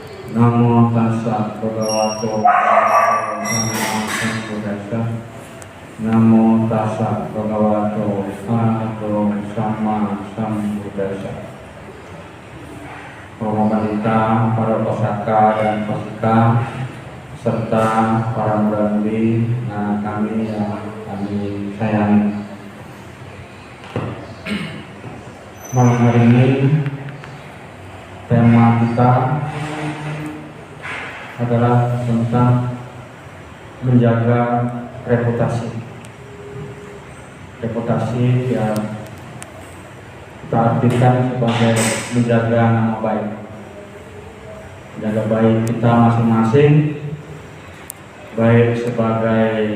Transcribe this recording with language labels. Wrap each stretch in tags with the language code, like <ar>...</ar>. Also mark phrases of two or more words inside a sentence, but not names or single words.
<pi>Namo tassa bhagavato arahato samma. Namo tassa bhagavato arahato samma.</pi> <id>Romo Panita, para pesaka dan pesika, serta para murabbi kami yang kami sayangi. Malam hari ini tema kita adalah tentang menjaga reputasi yang kita artikan sebagai menjaga nama baik, menjaga baik kita masing-masing, baik sebagai</id>